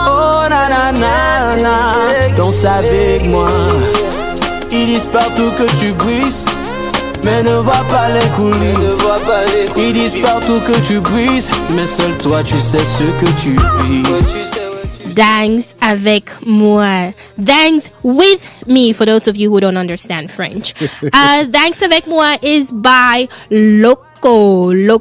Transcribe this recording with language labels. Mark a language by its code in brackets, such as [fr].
[fr] Oh, na na na na. Danse avec moi. Ils disent partout que tu brises, mais ne vois pas les coulisses. Ils disent partout que tu brises, mais seul toi tu sais ce que tu vis. Dance avec moi. [en] Dance with me, for those of you who don't understand French. Dance avec moi is by Loco.